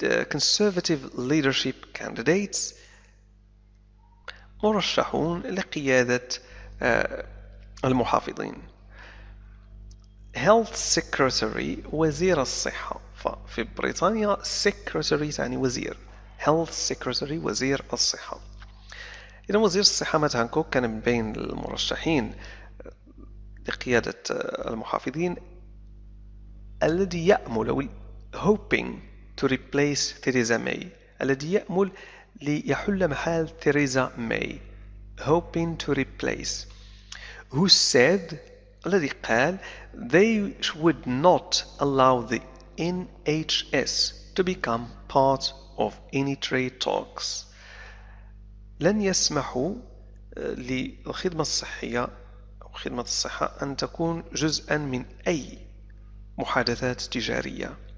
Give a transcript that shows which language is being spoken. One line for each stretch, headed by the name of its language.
English: conservative leadership candidates
Arabic: مرشحون لقيادة المحافظين.
English: health secretary
Arabic: وزير الصحة، ففي بريطانيا secretary تعني وزير.
English: health secretary
Arabic: وزير الصحة. إذا وزير الصحة مات هانكوك كان من بين المرشحين لقيادة المحافظين الذي يأمل
English: hoping to replace Theresa May،
Arabic: الذي يأمل ليحل محل تheresa May.
English: hoping to replace. who said
Arabic: الذي قال
English: they would not allow the NHS to become part of any trade talks.
Arabic: لن يسمحوا للخدمة الصحية أو خدمة الصحة أن تكون جزءا من أي محادثات تجارية.